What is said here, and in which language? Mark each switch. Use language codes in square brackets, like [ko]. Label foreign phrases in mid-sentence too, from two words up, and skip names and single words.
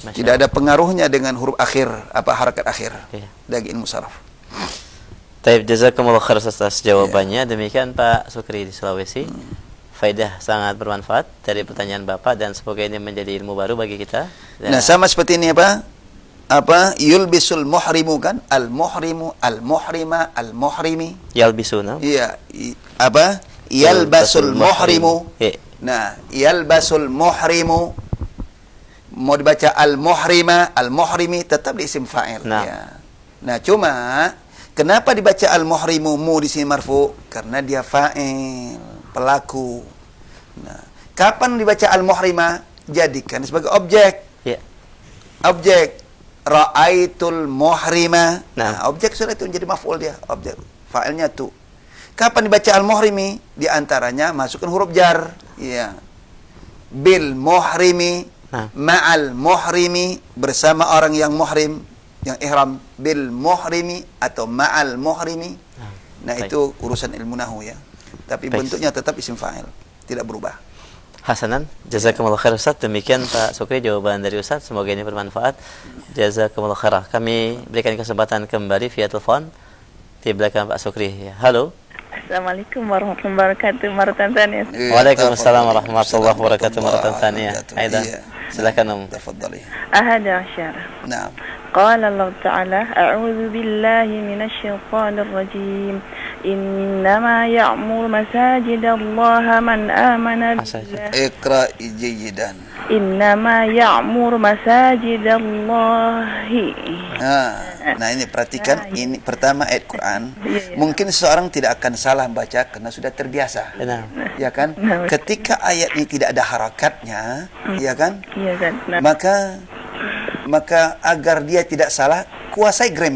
[id] tidak ada pengaruhnya dengan huruf akhir, apa harakat akhir. Iya. Dari ilmu saraf. Taib, [ar] جزاكم الله خير [id] atas jawabannya. Demikian Pak Sukri di Sulawesi. Faedah sangat bermanfaat dari pertanyaan Bapak dan semoga ini menjadi ilmu baru bagi kita. Nah, sama seperti ini apa [ar] يلبس المحرم [id] kan, [ar] المحرمُ، المحرمَ، المحرمِ. [id] Yalbisuna. Iya, apa? [ar] يلبس المحرم. [id] Nah, [ar] يلبس المحرم. [id] Mau dibaca [ar] المحرمَ, المحرمِ [id] tetap di isim fa'il. Nah. Ya. Nah, cuma kenapa dibaca [ar] المحرمُ [id] mu di sini marfu? Karena dia fa'il, pelaku. Nah, kapan dibaca [ar] المحرمَ? [id] Jadikan sebagai objek. Ya. Objek. [ar] رأيت المحرمَ. [id] Nah, objek sudah itu menjadi maf'ul dia, objek. Fa'ilnya tu. Kapan dibaca [ar] المحرمِ? [id] Di antaranya masukkan huruf jar. Iya. [ar] بالمحرمِ. مع المحرمِ, [id] bersama orang yang muhrim, yang ihram. [ar] بالمحرمِ [id] atau [ar] مع المحرمِ. [id] Nah, itu urusan ilmu nahwu ya. Tapi bentuknya tetap isim fa'il, tidak berubah. Hasanan, [ar] جزاكم الله خير [id] Ustaz. Demikian Pak Sukri jawaban dari Ustaz. Semoga ini bermanfaat. [ar] جزاكم الله خير. [id] Kami berikan kesempatan kembali via telepon di belakang Pak Sukri. Ya. Halo. [ar] السلام عليكم ورحمة الله وبركاته. [id] Mara Tanzania. [ar] وعليكم السلام ورحمة الله وبركاته. [id] Mara Tanzania. Aida. Silakan Om. Tafadhali. [ar] أحد عشر. [id] Naam. [ar] قال الله تعالى، أعوذ بالله من الشيطان الرجيم. إنما يعمر مساجد الله من آمن بالله. اقرأ جيدا. إنما يعمر مساجد الله. [id] Nah, ini perhatikan, ini pertama ayat Quran. Mungkin seseorang tidak akan salah baca karena sudah terbiasa. Ya kan? Ketika ayat ini tidak ada harakatnya, ya kan? Maka agar dia tidak salah, kuasai grammar.